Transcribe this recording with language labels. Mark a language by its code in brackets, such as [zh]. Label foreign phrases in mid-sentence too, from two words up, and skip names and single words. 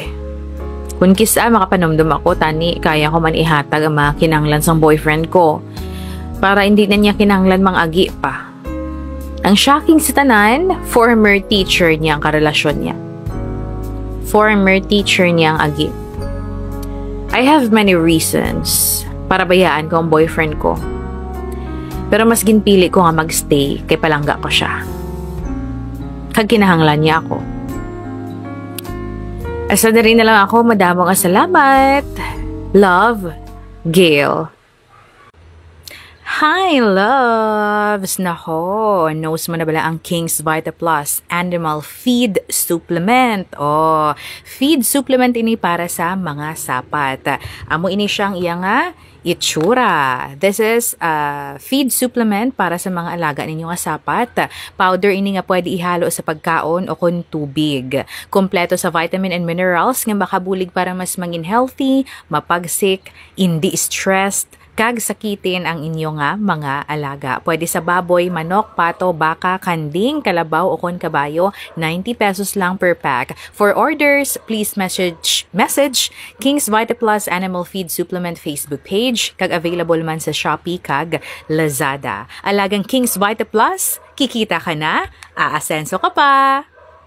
[hil] Kung kisa makapanumdum ako, tani, kaya ko man ihatag ang mga kinanglan sang boyfriend ko. Para hindi na niya kinanglan mang agi pa. Ang shocking sa tanan, [en] former teacher [hil] niya ang karelasyon niya. [en] Former teacher [hil] niya ang agi. [en] I have many reasons [hil] para bayaan ko ang boyfriend ko. Pero mas ginpili ko nga magstay kay palangga ko siya. Kag kinahanglan niya ako. Asa na rin na lang ako, madamo nga salamat. [en] Love, Gail. Hi, loves! [hil] Nako, knows mo na bala ang King's Vita Plus Animal Feed Supplement. Oh, [en] feed supplement [hil] ini para sa mga sapat. Amo ini siyang iya nga itsura. [en] This is a feed supplement [hil] para sa mga alaga ninyo nga sapat. Powder ini nga pwede ihalo sa pagkaon o kun tubig. Kompleto sa [en] vitamin and minerals [hil] nga makabulig para mas mangin healthy, mapagsik, hindi stressed, kag sakitin ang inyong mga alaga. Pwede sa baboy, manok, pato, baka, kanding, kalabaw o kon kabayo, 90 pesos lang [en] per pack. For orders, please message King's Vita Plus Animal Feed Supplement Facebook page [hil] kag available man sa Shopee kag Lazada. [tl] Alagang King's Vita Plus, kikita ka na, aasenso ka pa!